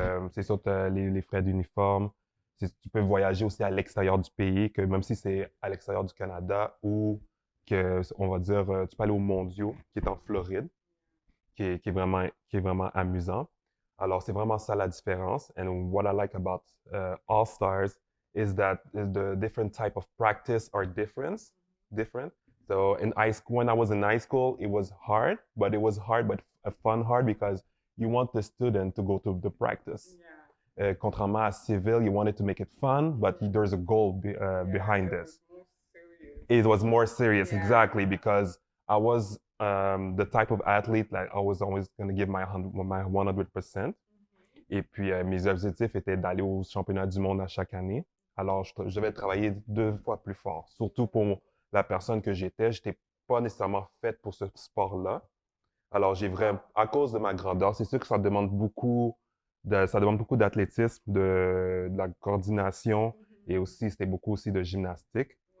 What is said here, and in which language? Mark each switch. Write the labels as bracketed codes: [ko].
[fr] C'est sûr, tu as les frais d'uniforme. Tu peux voyager aussi à l'extérieur du pays, que même si c'est à l'extérieur du Canada ou que, on va dire, tu peux aller aux mondiaux, qui est en Floride, qui est vraiment amusant. Alors, c'est vraiment ça la différence. [en] And what I like about All Stars is that the different type of practice are different. So in high school, when I was in high school, it was hard, but a fun hard because you want the student to go to the practice. Yeah. [fr] Contrairement à civil, [en] you wanted to make it fun, but there's a goal behind this. It was more serious, exactly, because I was the type of athlete like I was always going to give my 100%. [fr] Et puis mes objectifs étaient d'aller au championnat du monde à chaque année. Alors je devais travailler 2 fois plus fort. Surtout pour la personne que j'étais pas nécessairement faite pour ce sport-là. Alors j'ai vraiment, à cause de ma grandeur, c'est sûr que ça demande beaucoup d'athlétisme, de la coordination et aussi c'était beaucoup aussi de gymnastique.